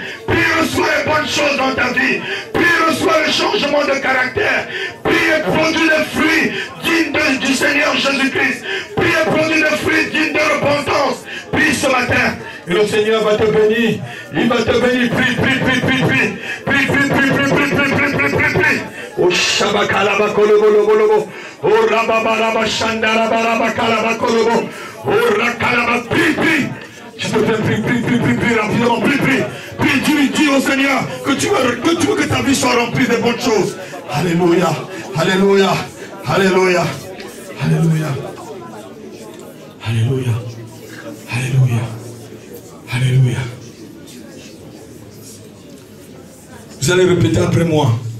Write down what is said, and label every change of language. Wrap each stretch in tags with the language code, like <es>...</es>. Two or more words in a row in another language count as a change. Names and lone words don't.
<fr>Prie, reçois les bonnes choses dans ta vie. Prie, reçois le changement de caractère. Prie et produis des fruits dignes du Seigneur Jésus-Christ. Prie et produis des fruits dignes de repentance. Prie ce matin. Et le Seigneur va te bénir. Il va te bénir. Prie, prie, prie, prie, prie. Prie, prie, prie, prie, prie, prie, prie, prie, prie, prie. Oh Shabakalaba Kolobolobo. Oh Rababaraba Shandarabaraba Kalaba Kolobo. Oh Rakalaba. Prie, prie. Je te fais prie, prie, prie, prie, prie, rapidement, prie, prie. Prie, dis au Seigneur que tu veux que ta vie soit remplie de bonnes choses. Alléluia, alléluia, alléluia, alléluia, alléluia, alléluia, alléluia. Vous allez répéter après moi.</fr>